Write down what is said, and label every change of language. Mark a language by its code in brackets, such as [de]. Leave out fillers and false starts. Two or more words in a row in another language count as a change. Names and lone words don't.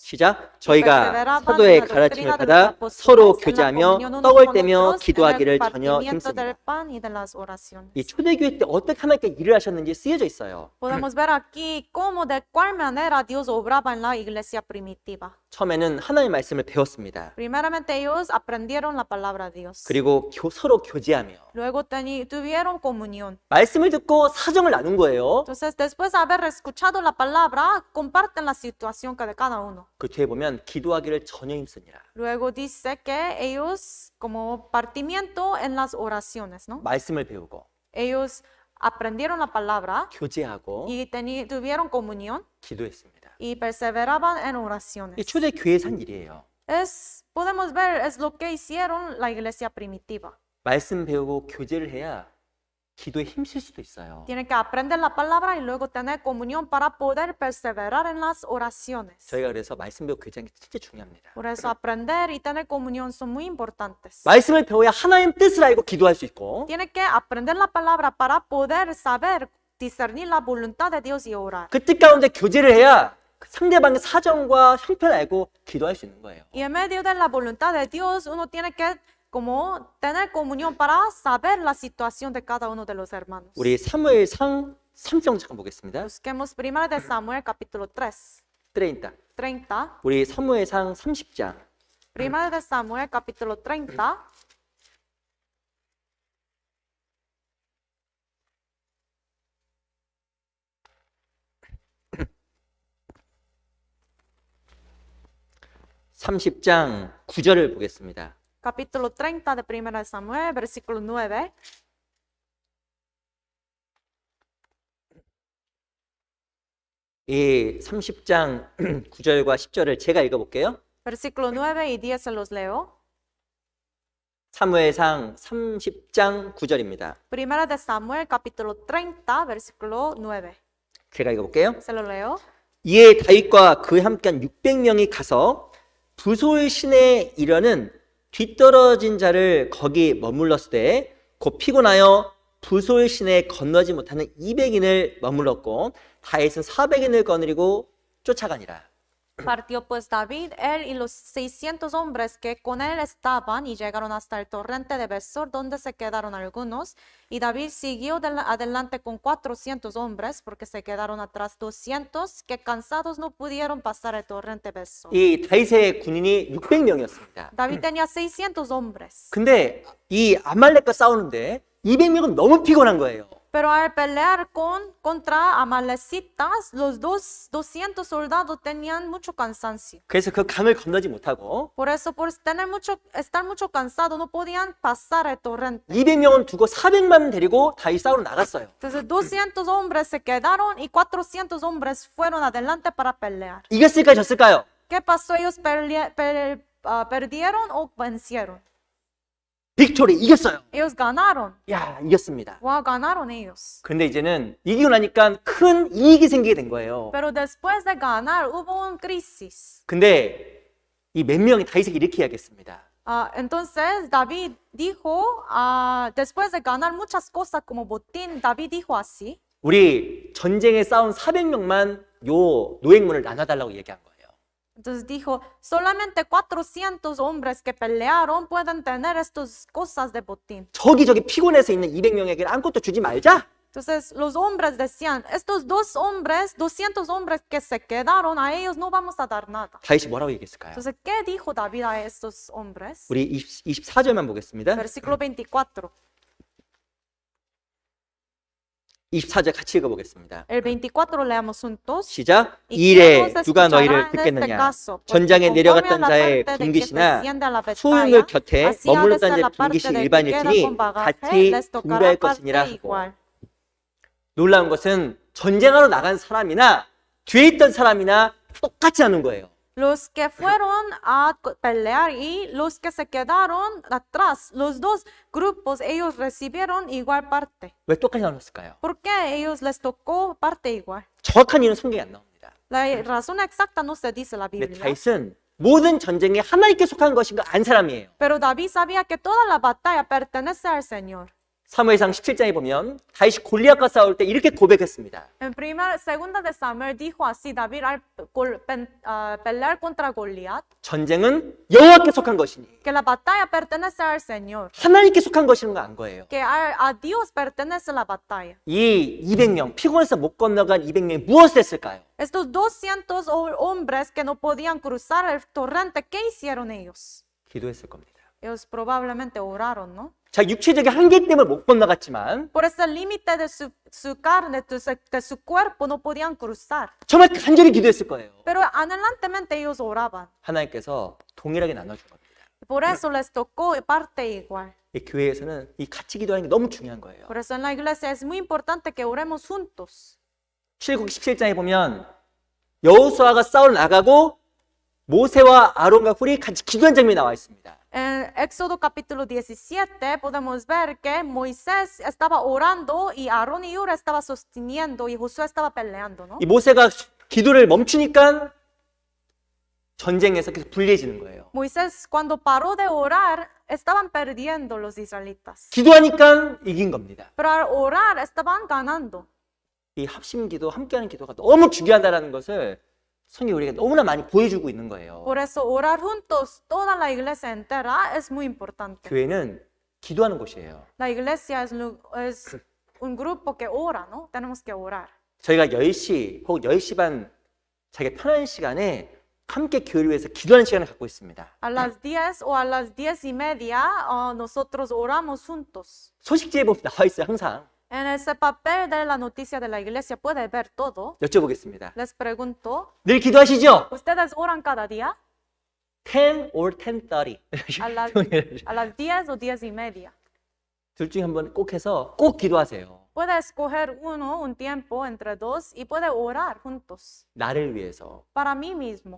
[ko] 시작. 저희가 사도의 가르침을 받아 서로 교제하며 떡을 떼며 기도하기를 전혀 힘씁니다. 이 초대교회 때 어떻게 하나님께 일을 하셨는지 쓰여져 있어요. [es] Podemos ver aquí cómo de cuál manera Dios obraba en la iglesia primitiva. [ko] 처음에는 하나님의 말씀을 배웠습니다. [es] Primeramente ellos aprendieron la palabra de Dios. [ko] 그리고 서로 교제하며 [es] Luego tuvieron comunión. [ko] 말씀을 듣고 사정을 나눈 거예요. [es] Entonces, después de haber escuchado la palabra, comparten la situación de cada uno. [ko] 그 뒤에 보면 기도하기를 전혀 힘쓰니라. [es] Luego dice que ellos, como partimiento en las oraciones, ¿no? [ko] 말씀을 배우고 [es] Ellos aprendieron la palabra [ko] 교제하고 [es] y tuvieron comunión [ko] 기도했습니다. [es] y perseveraban en [ko] 이 [es] oraciones. [ko] 초대 교회에서 한 일이에요. [es] Podemos ver, es lo que hicieron la iglesia primitiva. [ko] 말씀 배우고 교제를 해야 기도에 힘쓸 수도 있어요. [es] Tienen que aprender la palabra y luego tener comunión para poder perseverar en las oraciones. [ko] 저희가 그래서 말씀 배우고 교제하는 게 진짜 중요합니다. [es] Por eso aprender y tener comunión son muy importantes. [ko] 말씀을 배워야 하나님 뜻을 알고 기도할 수 있고 [es] Tienen que aprender la palabra para poder saber discernir la voluntad de Dios y orar. [ko] 그 뜻 가운데 교제를 해야 상대방의 사정과 형편을 알고 기도할 수 있는 거예요. [es] Y en medio de la voluntad de Dios, uno tiene que como tener comunión para saber la situación de cada uno de los hermanos. [ko] 우리 사무엘상 3장 잠깐 보겠습니다. [es] Busquemos 1 de Samuel capítulo 3, 30. 30. [ko] 우리 사무엘상 30장 [es] 1 de Samuel capítulo 30. [ko] (30장) 9절을 보겠습니다. [es] Capítulo 30 de 1 de Samuel, versículo 9. [ko] 이 30장 9절과 10절을 제가 읽어볼게요. [es] Versículo 9 y 10 se los leo. [ko] 사무엘상 30장 9절입니다. [es] 1 de Samuel capítulo 30, versículo 9. [ko] 제가 읽어볼게요. [es] Se lo leo. [ko] 이에 다윗과 그에 함께한 600명이 가서 부솔 시내에 이르는 뒤떨어진 자를 거기 머물렀을 때 곧 피곤하여 부솔 시내에 건너지 못하는 200인을 머물렀고 다윗은 400인을 거느리고 쫓아가니라. [es] Partió pues David, él y los 600 hombres que con él estaban y llegaron hasta el torrente de Besor, donde se quedaron algunos. Y David siguió adelante con 400 hombres, porque se quedaron atrás 200, que cansados no pudieron pasar el torrente Besor. [ko] 이 다윗의 군인이 600명이었습니다. [es] David tenía 600 hombres, [ko] 근데 이 아말렉과 싸우는데 200명은 너무 피곤한 거예요. [es] pero al pelear contra amalecitas, los 200 soldados tenían mucho cansancio. [ko] 그래서 그 강을 건너지 못하고 [es] Por eso, por estar mucho cansados, no podían pasar el torrente. [ko] 200명은 두고 400만 데리고 다윗 싸우러 나갔어요. [es] Entonces 200 hombres se quedaron y 400 hombres fueron adelante para pelear. [ko] 이겼을까요, 졌을까요? [es] ¿Qué pasó? ¿Ellos perdieron o vencieron? [ko] 빅토리 이겼어요. [es] Ellos ganaron. [ko] 야, 이겼습니다. [es] Wow, ganaron ellos. [ko] 근데 이제는 이기고 나니까 큰 이익이 생기게 된 거예요. [es] Pero después de ganar hubo un crisis. [ko] 근데 이 몇 명이 다윗에게 이렇게 이야기했습니다. [es] Entonces David dijo, después de ganar muchas cosas como botín, David dijo así. [ko] 우리 전쟁에 싸운 400명만 요 노획문을 나눠달라고 얘기한 거예요. [es] Entonces dijo, solamente 400 hombres que pelearon pueden tener estas cosas de botín. [ko] 저기 피곤해서 있는 200명에게 아무것도 주지 말자. [es] Entonces los hombres decían, estos 200 hombres que se quedaron, a ellos no vamos a dar nada. [ko] 다윗이 뭐라고 얘기했을까요? [es] Entonces, ¿qué dijo David a estos hombres? [ko] 우리 24절만 보겠습니다. [es] Versículo 24. [ko] 24절 같이 읽어보겠습니다. [es] El 24 leamos juntos. [ko] 시작. [es] Y [ko] 이래 [es] ¿quién nos [ko] 누가 [es] escuchará [ko] 너희를 [es] en este [ko] 듣겠느냐? [es] caso? Porque [ko] 전장에 [es] conforme a [ko] 내려갔던 [es] la [ko] 자의 [es] parte de que [ko] 군기시나 [es] desciende a la batalla, [ko] 소유물 곁에 [es] así ha de [ko] 머물렀던 [es] ser la [ko] 자의 [es] parte [ko] 군기신 [es] del que [ko] 일반일진이 [es] queda con bagaje, [ko] 같이 [es] les tocará [ko] 분배할 [es] parte [ko] 것이니라 하고. [es] igual. [ko] 놀라운 것은 전쟁하러 나간 사람이나 뒤에 있던 사람이나 똑같이 하는 거예요. [es] Los que fueron a pelear y los que se quedaron atrás, los dos grupos, ellos recibieron igual parte. [ko] 왜 똑같이 나눴을까요? [es] ¿Por qué ellos les tocó parte igual? [ko] 정확한 이유는 성경에 안 나옵니다. [es] La razón exacta no se dice en la [ko] 근데 [es] Biblia. [ko] 다윗은 모든 전쟁이 하나님께 속한 것인 걸 안 사람이에요. [es] Pero David sabía que toda la batalla pertenece al Señor. [ko] 사무엘상 17장에 보면 다윗이 골리앗과 싸울 때 이렇게 고백했습니다. [es] En segunda de Samuel dijo así, David al pelear contra Goliat, [ko] 전쟁은 여호와께 속한 것이니 [es] que la batalla pertenece al Señor, [ko] 하나님께 속한 것인 거 안 거예요. [es] que a Dios pertenece la batalla. [ko] 이 200명, 피곤해서 못 건너간 200명이 무엇을 했을까요? [es] Estos 200 hombres que no podían cruzar el torrente, ¿qué hicieron ellos? [ko] 기도했을 겁니다. [es] Ellos probablemente oraron, ¿no? [ko] 자, 육체적인 한계 때문에 못 건너갔지만 [es] Por ese límite de su carne, de su cuerpo, no podían cruzar. [ko] 정말 간절히 기도했을 거예요. [es] Pero anhelantemente ellos oraban. [ko] 하나님께서 동일하게 나눠준 겁니다. [es] Por eso les tocó parte igual. [ko] 이 교회에서는 이 같이 기도하는 게 너무 중요한 거예요. [es] Por eso en la iglesia es muy importante que oremos juntos. [ko] 출애굽기 17장에 보면 여호수아가 싸우러 나가고 모세와 아론과 훌이 같이 기도한 장면이 나와 있습니다. [es] En Éxodo capítulo 17 podemos ver que Moisés estaba orando y Aarón y Hur estaba sosteniendo y Josué estaba peleando, ¿no? [ko] 이 모세가 기도를 멈추니까 전쟁에서 계속 불리해지는 거예요. [es] Moisés cuando paró de orar estaban perdiendo los israelitas, [ko] 기도하니까 이긴 겁니다. [es] pero al orar estaban ganando. [ko] 이 합심기도, 함께하는 기도가 너무 중요하다는 것을 성경이 우리가 너무나 많이 보여주고 있는 거예요. [es] Por eso orar juntos, toda la iglesia entera, es muy importante. [ko] 교회는 기도하는 곳이에요. [es] La iglesia es un grupo que ora, ¿no? Tenemos que orar. [ko] 저희가 10시 혹은 10시 반 자기 편한 시간에 함께 교회를 위해서 기도하는 시간을 갖고 있습니다. [es] A las 10 o a las 10:30 nosotros oramos juntos. [ko] 소식지에 보면 나와 있어요, 항상. [es] En ese papel de la noticia de la iglesia puede ver todo. [ko] 여쭤보겠습니다. [es] Les pregunto, [ko] 늘 기도하시죠? [es] ¿ustedes oran cada día? [en] 10 or 10:30. [es] A las 10 o 10:30. [ko] 둘 중에 한 번 꼭 해서 꼭 기도하세요. [es] Puede escoger uno un tiempo entre dos y puede orar juntos. [ko] 나를 위해서, [es] Para mí mismo,